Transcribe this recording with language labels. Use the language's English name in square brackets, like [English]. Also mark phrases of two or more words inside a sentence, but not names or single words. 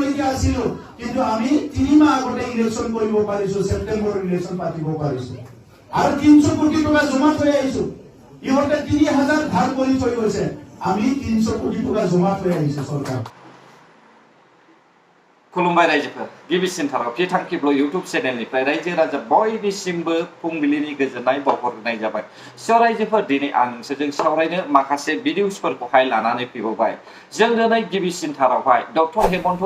[Assamese] আছিলো কিন্তু আমি 3 মাহ আগতে ইলেকশন কৰিব পাৰিছো সেপ্টেম্বৰ ইলেকশন পাতিব পাৰিছো আৰু 300 কোটি টকা জমা থৈ আহিছো ইহঁতে 3000 ধাৰ কৰি থৈ গৈছে আমি 300 কোটি টকা জমা থৈ আহিছো চৰকাৰ [Bodo] खुलुमबाय रायजोफोर गिबिसिनथाराव फिथांखिब्ल इउट्यूब चेनेलनिफ्राय रायजो राजा बयनिसिमबो फुंबिलिनि गोजोननाय बावहरनाय जाबाय स रायजोफोर दिनै आं नोंसोरजों सावरायनो माखासे भिडिअसफोरखौहाय लानानै फैबावबाय जों दिनै गिबिसिनथारावहाय डक्टर हेमन्त